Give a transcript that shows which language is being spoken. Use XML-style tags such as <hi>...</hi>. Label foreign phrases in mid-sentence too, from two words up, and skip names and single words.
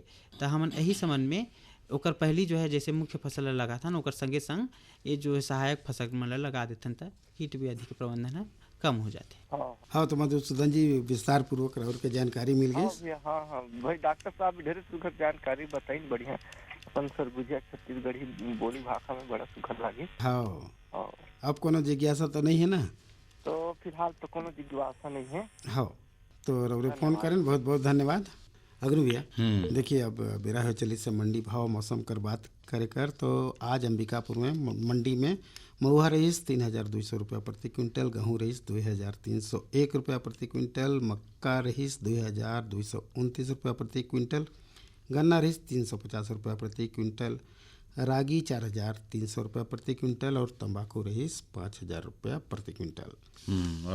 <hne>तो हमन यही संबंध में ओकर पहली जो है जैसे मुख्य फसल ला लगाथन ओकर संगे संग ये जो है सहायक फसल मन ला लगा देथन त कीट व्याधि के प्रबंधन ह कम हो जाते। हाँ तो मधुसूदन जी विस्तार पूर्वक और के जानकारी मिल गई। हाँ भाई डॉक्टर साहब ढेर सुघर जानकारी बताई बढ़िया अपन सरगुजिया छत्तीसगढ़ी बोली भाषा में बड़ा सुघर लगी। हाँ अब कोनो जिज्ञासा तो नहीं है ना? तो फिलहाल तो कोनो जिज्ञासा नहीं है। हाँ तो रउरे फोन करें, बहुत बहुत धन्यवाद। अग्नि भैया देखिए अब बेरा हो चली से मंडी भाव मौसम कर बात करे कर, तो आज अंबिकापुर में मंडी में महुआ रईस 3,200 रुपया प्रति क्विंटल, गेहूँ रईस 2,301 रुपया प्रति क्विंटल, मक्का रईस 2,229 रुपया प्रति क्विंटल, गन्ना रईस 350 रुपया प्रति क्विंटल, रागी 4,300 रुपया प्रति क्विंटल और तंबाकू रईस 5,000 रुपया प्रति क्विंटल।</hne>